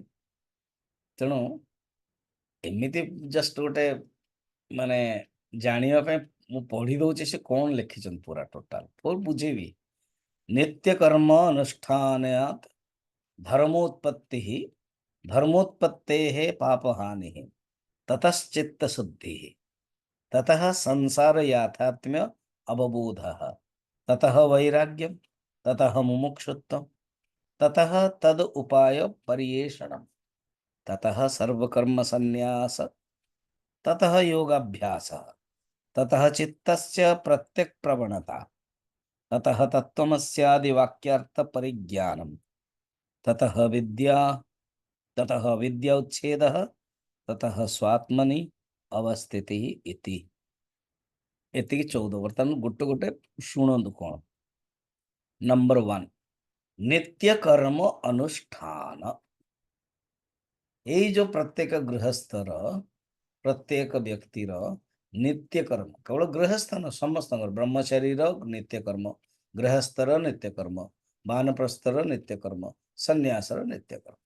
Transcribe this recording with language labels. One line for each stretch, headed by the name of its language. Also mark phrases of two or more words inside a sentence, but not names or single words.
Odia: ତେଣୁ ଏମିତି ଜଷ୍ଟ ଗୋଟେ ମାନେ ଜାଣିବା ପାଇଁ ମୁଁ ପଢି ଦଉଛି ସେ କଣ ଲେଖିଛନ୍ତି ପୁରା ଟୋଟାଲ ବୁଝେଇବି।
Sanskrit: ନିତ୍ୟ କର୍ମ ଅନୁଷ୍ଠାନାତ୍ ଧର୍ମୋତ୍ପତ୍ତି ଧର୍ମୋତ୍ପତ୍ତେ ପାपहानि ततश्चित्त शुद्धि ततः संसार याथात्म्य अवबोधः ततः वैराग्यम ततः मुमुक्षुत्वम ततः तद उपाय पर्येषणम ततः सर्वकर्म संन्यास ततः योगाभ्यास ततः चित्तस्य प्रत्यक् प्रवणता ततः तत्त्वमस्यादि वाक्यार्थ परिज्ञानम ततः विद्या उच्छेदः ततः स्वात्मनि अवस्थिति इति।
Odia: एतिକି 14। ବର୍ତ୍ତମାନ ଗୋଟେ ଗୋଟେ ଶୁଣନ୍ତୁ କଣ। ନମ୍ବର 1, ନିତ୍ୟ କର୍ମ ଅନୁଷ୍ଠାନ। ଏଇ ଯୋଉ ପ୍ରତ୍ୟେକ ଗୃହସ୍ଥର, ପ୍ରତ୍ୟେକ ବ୍ୟକ୍ତିର ନିତ୍ୟ କର୍ମ, କେବଳ ଗୃହସ୍ଥ ନୁହଁ, ସମସ୍ତଙ୍କର, ବ୍ରହ୍ମଚାରୀର ନିତ୍ୟ କର୍ମ, ଗୃହସ୍ଥର ନିତ୍ୟ କର୍ମ, ବାନପ୍ରସ୍ଥର ନିତ୍ୟ କର୍ମ, ସନ୍ନ୍ୟାସର ନିତ୍ୟ କର୍ମ।